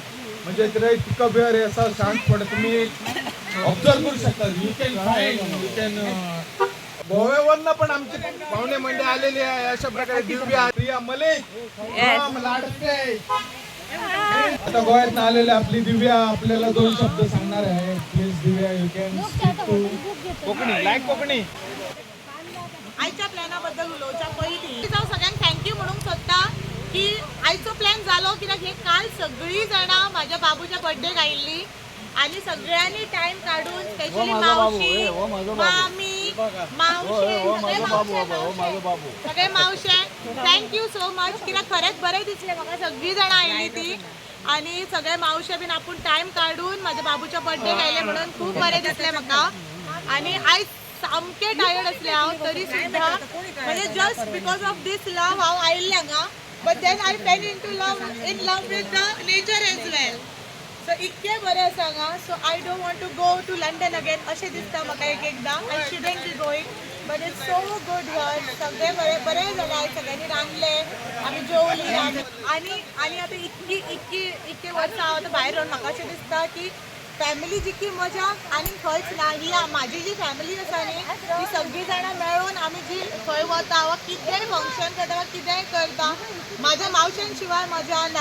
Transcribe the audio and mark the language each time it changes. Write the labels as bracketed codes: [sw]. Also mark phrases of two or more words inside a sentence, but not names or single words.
[mr] म्हणजे तिराई तिकबिहार हे असा छान स्पॉट आहे, तुम्ही ऑब्झर्व करू शकता. [en] you can [mr] गोव्यावरनं पण आमचे पाहुणे मंडळी आलेले आहे. अशा प्रकारे दिव्या, प्रिया मलिक, लाडके. आता गोव्यातनं आलेले आपली दिव्या आपल्याला 2 शब्द सांगणार आहे. प्लीज दिव्या, [en] you can speak to Konkani, like Konkani. [kok] आईच्या प्लॅनाबद्दल उलोवच्या पयलीं जावं सगळ्यांक थँक्यू म्हणूंक सोदता की आयचो प्लॅन जालो, कित्याक हे काल सगळीं जाणां म्हाज्या बाबूच्या बर्थडेक आयिल्लीं आणि सगळ्यांनी टाइम काढून स्पेशली मावशी, मामी, सगळे मावशे [en] thank you so much. [kok] कित्याक खरेंच बरें दिसलें म्हाका, सगळीं जाणां आयलीं ती आणि सगळे मावशे बीन आपूण टाइम काढून म्हाज्या बाबूच्या बर्थडेक आयले म्हणून खूब बरें दिसलें म्हाका. आणि आयज सामकें टायर्ड असले हांव तरी सुद्धा, म्हणजे [en] just because of this love [kok] हांव आयिल्लें हांगा. [en] but then I fell in love with the nature as well. [kok] सो इतकें बरें आसा हांगा. [en] so I don't want to go to London again [kok] अशें दिसता म्हाका एकदां. [en] I shouldn't be going, but it's so good here. [kok] सगळें बरें जालें. आयज सगळ्यांनी रांदलें, आमी जेवलीं आनी आतां इतकी वर्सां हांव आतां भायर रावन म्हाका अशें दिसता की फॅमिली जितकी मजा आनी खंयच ना. ही म्हाजी जी फॅमिली आसा न्ही ती सगळीं जाणां मेळून आमी जी खंय वता वा कितेंय फंक्शन करता वा कितेंय करता, म्हाज्या मावशां शिवाय मजा ना.